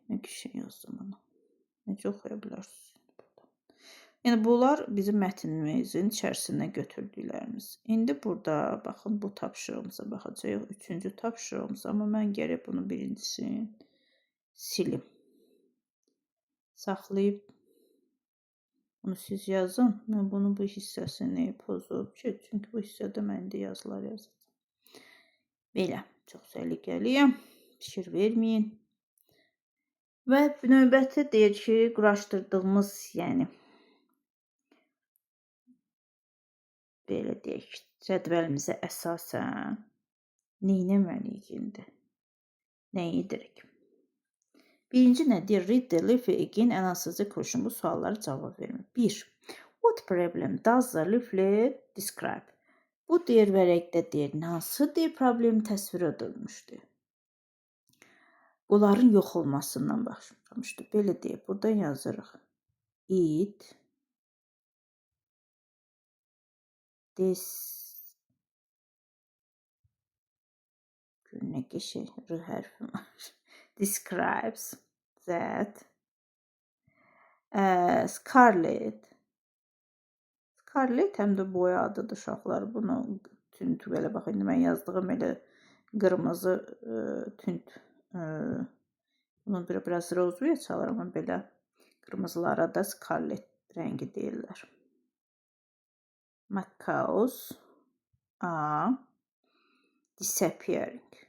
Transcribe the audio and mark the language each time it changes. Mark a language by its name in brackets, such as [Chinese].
[Azerbaijani] Nə ki şey yazdım bunu. Necə oxuya bilərsiniz? Yəni bunlar bizim mətnimizin içərisinə götürdüklərimiz. İndi burada baxın bu tapşırığımıza baxacağıq. 3-cü tapşırığımız, amma mən gərək bunu birincisini silim. Saxlayıb bunu siz yazın. Mən bunu bu hissəsini pozub ki, çünki bu hissədə mən də yazılar yazacağam. Belə, çox səliqəliyəm. Fikir verməyin. Və növbəti deyir ki, quraşdırdığımız, yəni belə deyək, cədvəlimizə əsasən neynəməliyik indi? Nə edirik? Birinci nədir? Read the leaflet again and answer the question. Bu suallara cavab verin. 1. [English] What problem does the leaflet describe? [Azerbaijani] Bu deyir vərəqdə deyir, hansı deyir problemi təsvir edilmişdir? Bunların yox olmasından başlamışdır. Belə deyir, burada yazırıq. It nə ki şey, r hərfi var. Describes that Scarlet həm də boya adıdır uşaqlar. Bunu tünd belə bax, indi mən yazdığım elə qırmızı tünd. Bunu biraz rozuya çalır, amma belə qırmızılara da Scarlet rəngi deyirlər. [English] Macaws are disappearing.